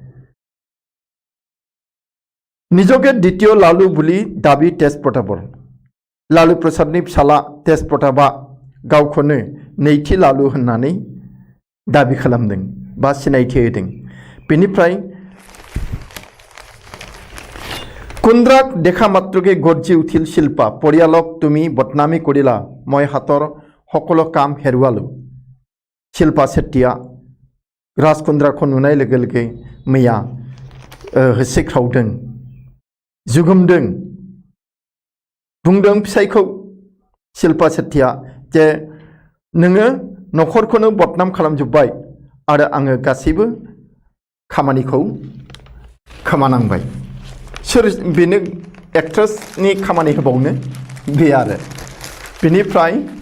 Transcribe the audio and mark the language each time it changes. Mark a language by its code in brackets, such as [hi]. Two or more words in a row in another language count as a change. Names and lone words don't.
[as] নিজকে দ্বিতীয় লালু বুলি দাবী তেজ প্ৰতাপৰ [brx] लालु प्रसादनि फिसाला तेज प्रतापआ गावखौनो नैथि लालु होननानै दाबि खालामदों बा सिनायथि होदों बेनिफ्राय [as] कुन्द्राक দেখা মাত্ৰকে গৰ্জি উঠিল শিল্পা পৰিয়ালক তুমি বদনামী কৰিলা মই হাতৰ সকলো কাম হেৰুৱালো শিল্পা চেতিয়া राज कुन्द्राखौ नुनाय [brx] लोगो लोगो मैया होसिख्रावदों जुगुमदों बुंदों फिसायखौ शिल्पा शेट्टिया जे नोङो न'खरखौनो बदनाम खालामजोब्बाय आरो आङो गासैबो खामानिखौ खोमानांबाय सोर बेनो एक्ट्रेसनि खामानि होबावनो बे आरो बेनिफ्राय